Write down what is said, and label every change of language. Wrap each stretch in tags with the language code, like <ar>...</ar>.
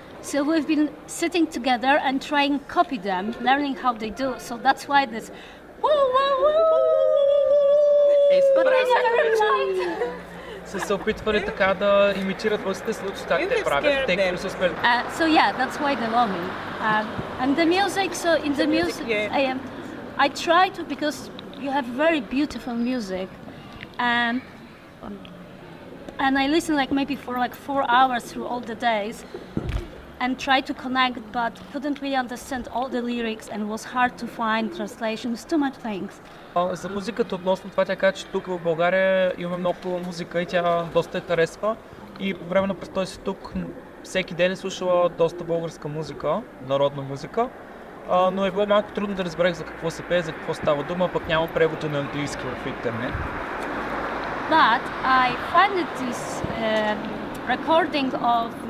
<en>So we've been sitting together and trying to copy them, learning how they do. So that's why this woo woo woo. But I never replied.</en> <bg>Са се опитвали така да имитират гласите, случаи как те правят, тъй като не са успели.</bg> <en>So yeah, that's why they love me. And the music, so in the music, I try to, because you have very beautiful music, and I listen like maybe for like 4 hours through all the days, and try to connect, but couldn't really understand all the lyrics, and was hard to find translations, too much things.</en> <bg>За музиката относно това тя каза, че тук в България имаме много музика и тя доста я харесва. И по време на престоя си тук всеки ден е слушала доста българска музика, народна музика. Но е било малко трудно да разберех за какво се пее, за какво става дума, пък няма превода на английски в интернет.</bg> <en>But I find this recording of</en>